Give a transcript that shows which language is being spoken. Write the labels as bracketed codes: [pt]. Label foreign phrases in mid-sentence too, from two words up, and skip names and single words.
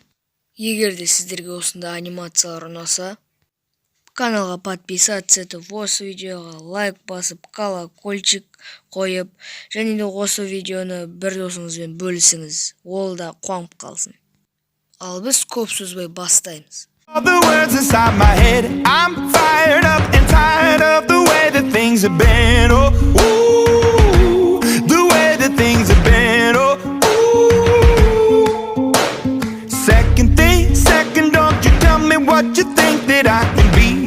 [kk] Егер де сіздерге осындай анимациялар ұнаса, каналға подписаться етіп, осы видеоға лайк басып, колокольчик қойып, және де осы видеоны бір досыңызбен бөлісіңіз. Ол да қуанып қалсын. Ал біз көп сөзбей бастаймыз. [en] All the words inside my head, I'm fired up and tired of the way that things have been. Oh, ooh, the way that things have been. Oh, ooh. Second, don't you tell me what you think that I can be.